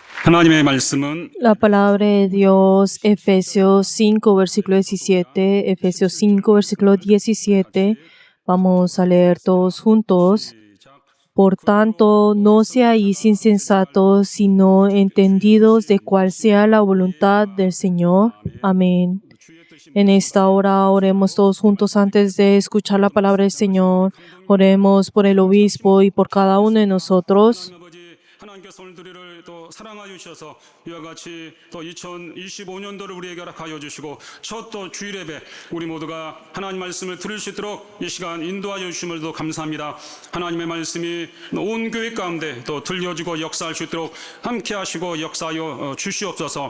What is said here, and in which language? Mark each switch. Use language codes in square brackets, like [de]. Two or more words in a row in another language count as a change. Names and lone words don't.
[ko] 하나님의 말씀은 [es] La palabra de Dios, Efesios 5, versículo 17. Efesios 5, versículo 17. Vamos a leer todos juntos. Por tanto, no seáis insensatos, sino entendidos de cuál sea la voluntad del Señor. Amén. En esta hora oremos todos juntos antes de escuchar la palabra del Señor. Oremos por el obispo y por cada uno de nosotros. [ko] 하나님께서 오늘들을 또 사랑하여 주셔서 이와 같이 또 2025년도를 우리에게 허락하여 주시고 첫 또 주일 예배 우리 모두가 하나님 말씀을 들을 수 있도록 이 시간 인도하여 주심을도 감사합니다. 하나님의 말씀이 온 교회 가운데 또 들려지고 역사할 수 있도록 함께 하시고 역사하여 주시옵소서.